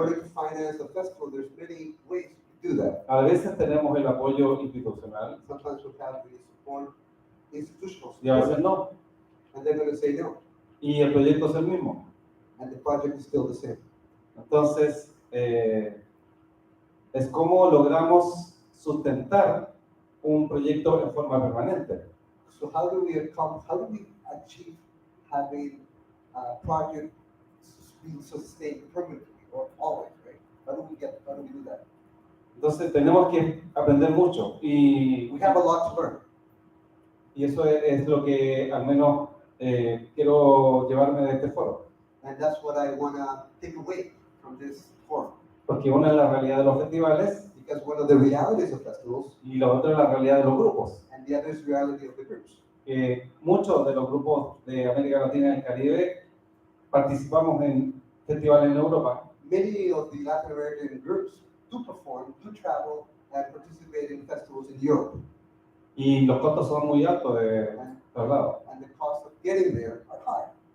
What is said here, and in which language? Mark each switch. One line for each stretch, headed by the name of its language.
English: order to finance a festival, there's many ways to do that.
Spanish: A veces tenemos el apoyo institucional
English: Sometimes we have the support, institutional
Spanish: y a veces
English: support,
Spanish: no.
English: and they're going to say no,
Spanish: Y el proyecto es el mismo.
English: and the project is still the same.
Spanish: Entonces, es como logramos sustentar un proyecto en forma permanente.
English: So how do we achieve having a project being sustained permanently or always, right? How do we do that?
Spanish: Entonces, tenemos que aprender mucho y
English: We have a lot to learn,
Spanish: eso es lo que al menos quiero llevarme de este foro.
English: and that's what I want to take away from this forum.
Spanish: Porque una es la realidad de los festivales
English: Because one of the realities of festivals,
Spanish: y la otra es la realidad de los grupos.
English: and the other is the reality of the groups.
Spanish: Muchos de los grupos de América Latina y el Caribe participamos en festivales en Europa
English: Many of the Latin American groups do perform, do travel, and participate in festivals in Europe.
Spanish: y los costos son muy altos de traslado.
English: And the cost of getting there are high.